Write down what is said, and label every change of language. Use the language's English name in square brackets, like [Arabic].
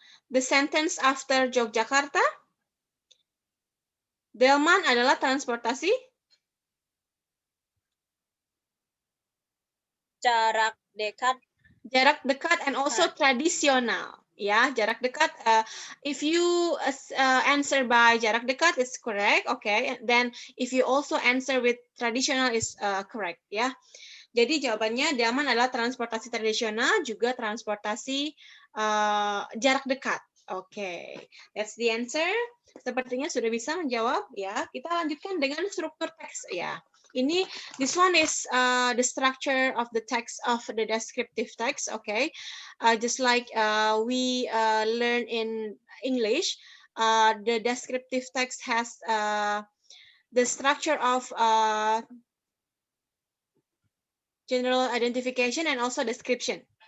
[English] The sentence after Yogyakarta. [Indonesian] Delman adalah transportasi jarak dekat. Jarak dekat [English] and also [Indonesian] tradisional. Ya, jarak dekat. [English] If you answer by jarak dekat, it's correct. Okay. Then if you also answer with traditional, is correct. [Indonesian] Ya. Jadi jawabannya Delman adalah transportasi tradisional, juga transportasi jarak dekat. Oke, [English] that's the answer. [Indonesian] Sepertinya sudah bisa menjawab ya. Kita lanjutkan dengan struktur teks ya. [English] This one is the structure of the text of the descriptive text. Okay, just like we learn in English, the descriptive text has the structure of general identification and also description.